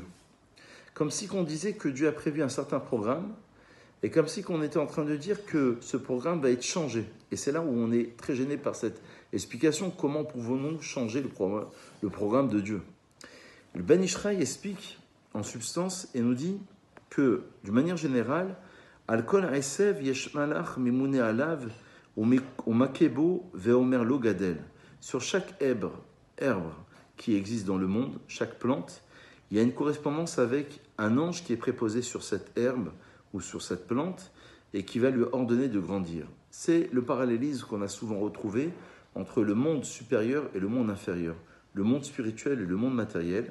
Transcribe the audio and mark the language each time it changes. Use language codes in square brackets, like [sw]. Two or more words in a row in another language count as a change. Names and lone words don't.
[fr] Comme si on disait que Dieu a prévu un certain programme, et comme si on était en train de dire que ce programme va être changé. Et c'est là où on est très gêné par cette explication. Comment pouvons-nous changer le programme de Dieu? Le Ben Ishraï explique en substance et nous dit que, d'une manière générale, [he] על כל העשב יש מלאך ממונה עליו ומכה בו ואומר לו גדל. [fr] Sur chaque herbe qui existe dans le monde, chaque plante, il y a une correspondance avec un ange qui est préposé sur cette herbe ou sur cette plante et qui va lui ordonner de grandir. C'est le parallélisme qu'on a souvent retrouvé entre le monde supérieur et le monde inférieur, le monde spirituel et le monde matériel.